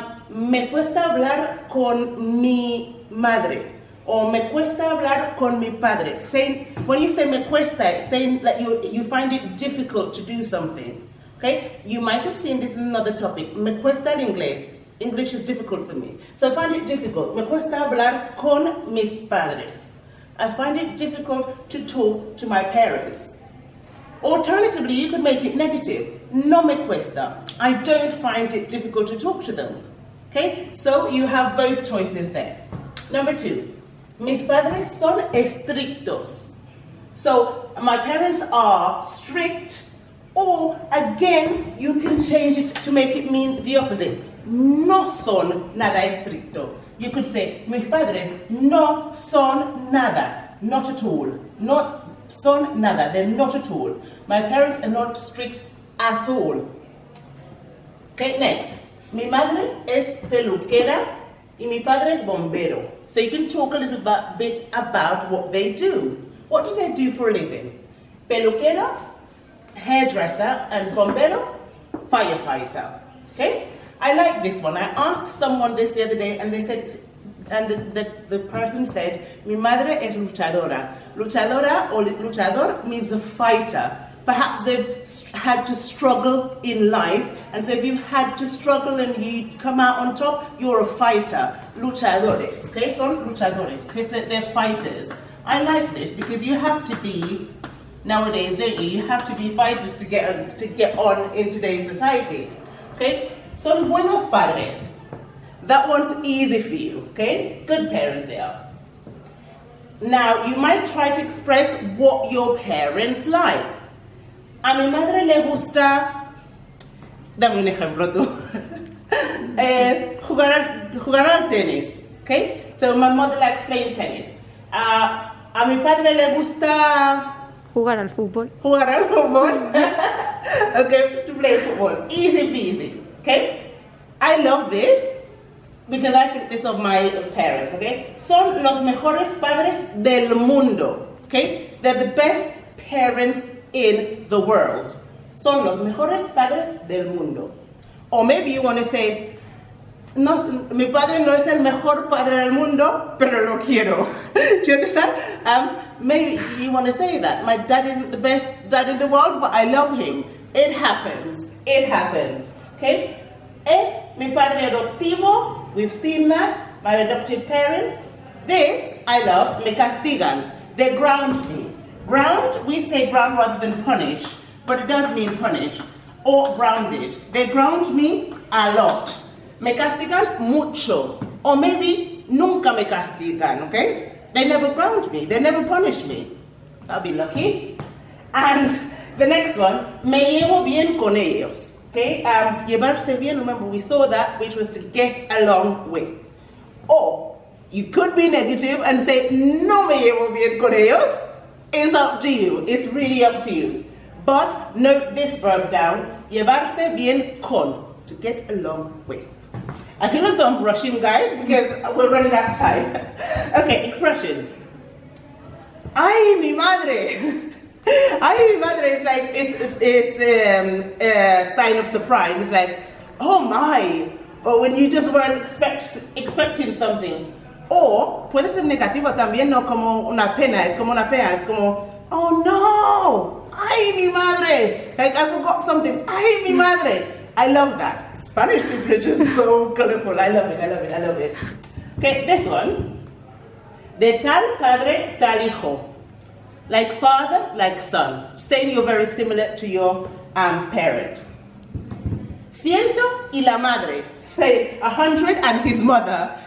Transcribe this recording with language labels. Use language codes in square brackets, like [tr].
[es] Me cuesta hablar con mi madre, or me cuesta hablar con mi padre. [en] When you say [es] me cuesta, [en] it's saying that you find it difficult to do something. Okay? You might have seen this in another topic. [es] Me cuesta el inglés. [en] English is difficult for me. So I find it difficult. [es] Me cuesta hablar con mis padres. [en] I find it difficult to talk to my parents. Alternatively, you could make it negative. [es] No me cuesta. [en] I don't find it difficult to talk to them. Okay? So you have both choices there. Number two, [es] mis padres son estrictos. [en] So my parents are strict, or again, you can change it to make it mean the opposite. [es] No son nada estricto. [en] You could say, [es] mis padres no son nada. [en] Not at all. Not [es] son nada. [en] They're not at all. My parents are not strict at all. Okay, next. [es] Mi madre es peluquera y mi padre es bombero. [en] So you can talk a little bit about what they do. What do they do for a living? Peluquera, hairdresser, and bombero, firefighter. Okay? I like this one. I asked someone this the other day and they said, and the person said, [es] mi madre es luchadora. [en] Luchadora or luchador means a fighter. Perhaps they've had to struggle in life, and so if you've had to struggle and you come out on top, you're a fighter. Luchadores, okay? [es] Son luchadores, [en] because they're fighters. I like this because you have to be, nowadays, don't you? You have to be fighters to get on in today's society, okay? [es] Son buenos padres. [en] That one's easy for you, okay? Good parents they are. Now, you might try to express what your parents like. [es] A mi madre le gusta, dame un ejemplo tú, jugar al tenis, okay? [en] So my mother likes playing tennis. [es] A mi padre le gusta jugar al fútbol. Jugar al fútbol. [en] Okay, to play football. Easy peasy, okay? I love this because I think this of my parents, okay? [es] Son los mejores padres del mundo, okay? [en] They're the best parents in the world. [es] Son los mejores padres del mundo. Or maybe you want to say, no, mi padre no es el mejor padre del mundo, pero lo quiero. [en] Do you understand? Maybe you want to say that. My dad isn't the best dad in the world, but I love him. It happens. it happens. Okay? [es] Es mi padre adoptivo, [en] we've seen that, my adoptive parents. This, I love, [es] me castigan. [en] They ground me. Ground, we say ground rather than punish, but it does mean punish. Or grounded. They ground me a lot. [es] Me castigan mucho. [en] Or maybe [es] nunca me castigan, [en] okay? They never ground me. They never punish me. I'll be lucky. And the next one, [es] me llevo bien con ellos. [en] Okay, llevarse bien, remember we saw that, which was to get along with. Or you could be negative and say, [es] no me llevo bien con ellos. [en] It's up to you. It's really up to you. But note this verb down, llevarse bien con, to get along with. I feel as though I'm rushing, guys, because we're running out of time. Okay, expressions. [es] Ay, mi madre. [en] Ay, mi madre is like, it's a sign of surprise. It's like, oh my. Or when you just weren't expecting something. [es] O puede ser negativo también, no como una pena, es como una pena, es como, [en] oh no, [es] ay mi madre, [en] like I forgot something, [es] ay mi madre. [en] I love that. Spanish people are just so colorful. I love it, I love it, I love it. Okay, this one. [es] De tal padre, tal hijo. [en] Like father, like son. Saying you're very similar to your parent. [es] Ciento y la madre. [en] Say 100 and his mother.